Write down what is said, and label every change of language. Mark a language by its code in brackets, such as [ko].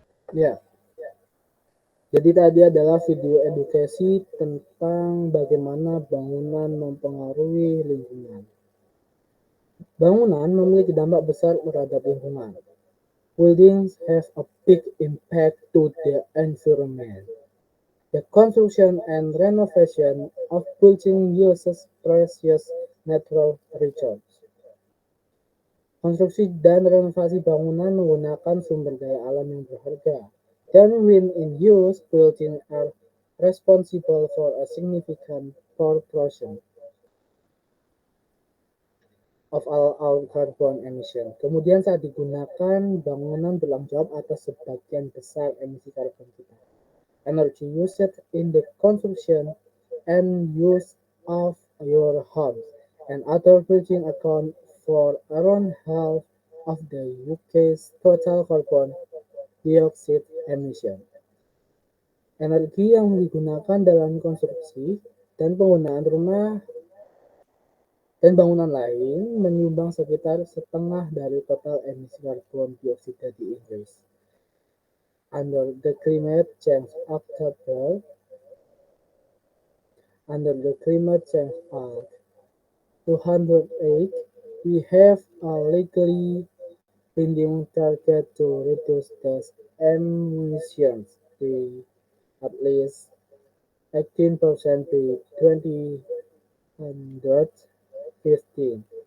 [id] Ya, jadi tadi adalah video edukasi tentang bagaimana bangunan mempengaruhi lingkungan. Bangunan memiliki dampak besar terhadap lingkungan. [en] Buildings have a big impact to the environment. The construction and renovation of buildings uses precious natural resources. [id] Konstruksi dan renovasi bangunan menggunakan sumber daya alam yang berharga. [en] Then when in use, buildings are responsible for a significant proportion of all our carbon emission. [id] Kemudian saat digunakan, bangunan bertanggung jawab atas sebagian besar emisi karbon kita. [en] energy used in the construction and use of your homes, and other buildings account for around half of the UK's total carbon dioxide emission. [id] Energi yang digunakan dalam konstruksi dan penggunaan rumah dan bangunan lain menyumbang sekitar setengah dari total emisi karbon dioksida di Inggris. [en] Under the Climate Change October, under the Climate Change Act 208, we have a legally binding target to reduce the emissions by at least 18% by 2015.